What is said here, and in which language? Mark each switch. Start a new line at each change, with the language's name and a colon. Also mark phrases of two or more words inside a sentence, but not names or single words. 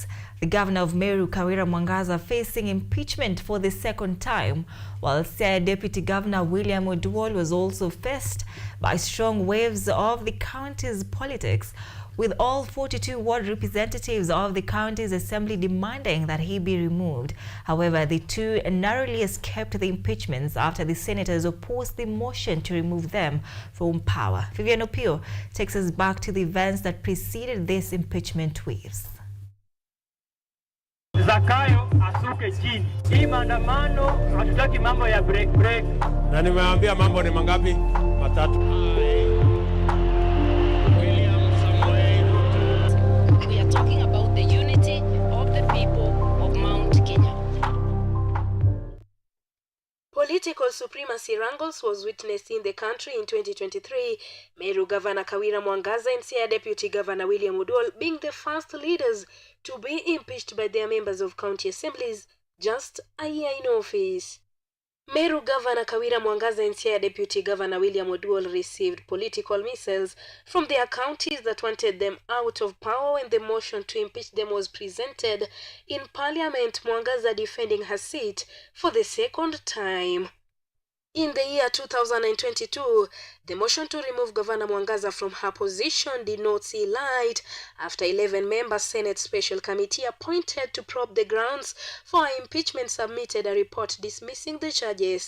English: The governor of Meru, Kawira Mwangaza, facing impeachment for the second time, while Siaya Deputy Governor William Oduol was also faced by strong waves of the county's politics, with all 42 ward representatives of the county's assembly demanding that he be removed. However, the two narrowly escaped the impeachments after the senators opposed the motion to remove them from power. Vivian Opio takes us back to the events that preceded these impeachment waves.
Swahili: Zakayo asuke chini. Hii maandamano hatutaki mambo ya break. Na nimeambia mambo ni mangapi? Matatu.
English: We are talking about the unity of the people of Mount Kenya. Political supremacy wrangles was witnessed in the country in 2023, Meru Governor Kawira Mwangaza and Siaya Deputy Governor William Oduol being the first leaders to be impeached by their members of county assemblies just a year in office. Meru Governor Kawira Mwangaza and Siaya Deputy Governor William Oduol received political missiles from their counties that wanted them out of power when the motion to impeach them was presented in Parliament, Mwangaza defending her seat for the second time. In the year 2022, the motion to remove Governor Mwangaza from her position did not see light after 11-member Senate Special Committee appointed to probe the grounds for her impeachment submitted a report dismissing the charges.